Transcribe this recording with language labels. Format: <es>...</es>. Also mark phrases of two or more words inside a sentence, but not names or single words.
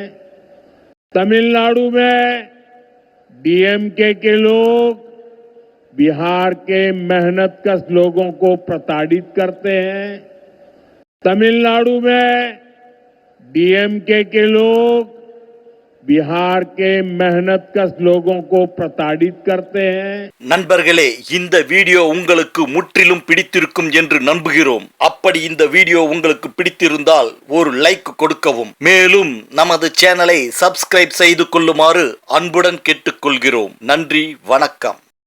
<hi>तमिलनाडु में डीएमके के लोग बिहार के मेहनत कश लोगों को प्रताड़ित करते हैं। तमिलनाडु में डीएमके के लोग बिहार के मेहनत कश लोगों को प्रताड़ित करते हैं.</hi> <ta>நண்பர்களே, இந்த வீடியோ உங்களுக்கு முற்றிலும் பிடித்திருக்கும் என்று நம்புகிறோம். அப்படி இந்த வீடியோ உங்களுக்கு பிடித்திருந்தால் ஒரு லைக் கொடுக்கவும், மேலும் நமது சேனலை சப்ஸ்கிரைப் செய்து கொள்ளுமாறு அன்புடன் கேட்டுக்கொள்கிறோம். நன்றி, வணக்கம்.</ta>